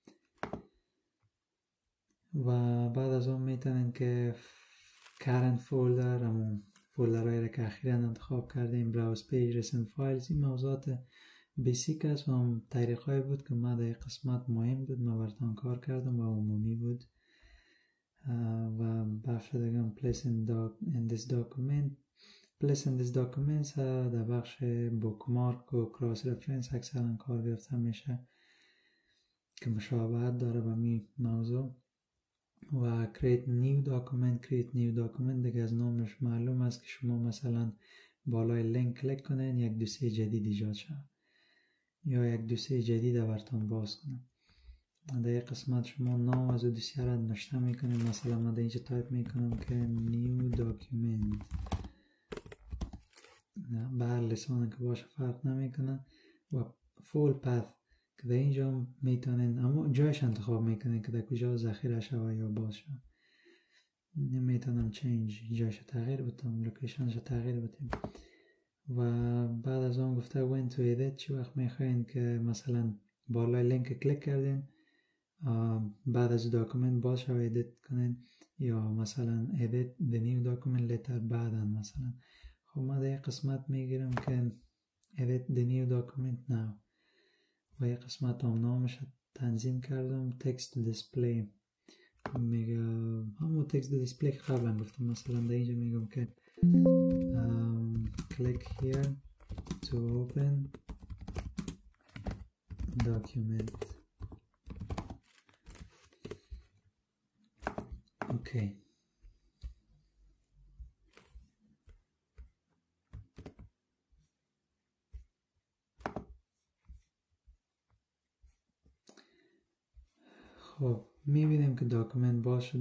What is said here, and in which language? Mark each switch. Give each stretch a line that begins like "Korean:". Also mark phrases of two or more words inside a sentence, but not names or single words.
Persian: و بعد از اون میتونین که
English: current folder،
Persian: همون فولدرهایی که اخیراً انتخاب کردیم،
English: browse page, recent files,
Persian: این موضوعات بیسیک است و هم طریقهایی بود که ما در قسمت مهم بود ما براتون کار کردم و عمومی بود. و بخش دیگه هم
English: place in this document، place in this documents
Persian: در بخش بوکمارک و
English: cross reference
Persian: اکثرا کار گرفته میشه که مشابهت داره با می موضوع. و
English: create new document
Persian: دیگه از نامش معلوم است که شما مثلا بالای لینک کلیک کنین یک دوسیه جدید ایجاد شد یا یک دوسیه جدید براتون باز کنه. در قسمت شما نام از دوسیه را نوشته میکنین. مثلا من در اینجا تایپ میکنم که
English: new document،
Persian: به هر لسانی که باشه فرق نمیکنه. و
English: full path
Persian: که در اینجا میتونین اما جایش انتخاب میکنین که در کجا ذخیره شوه یا باز شوه. میتونم چنج جایش تغییر بدم، لوکیشنش تغییر بدیم. و بعد از اون گفته
English: when to edit،
Persian: چی وقت میخواین که مثلا بالای لینک کلیک کردین بعد از داکومنت باز شوه ادیت کنین، یا مثلا
English: edit the new document later
Persian: بعدا مثلا. خب ما در قسمت میگیرم که
English: edit the new document now
Persian: و یک قسمت هم نامش تنظیم کردم
English: text display.
Persian: میگه همون
English: text display
Persian: که قبلا گفتم. مثلا در اینجا میگم که
English: click here to open document.
Persian: اوکی. خب میبینیم که داکومنت باز شد.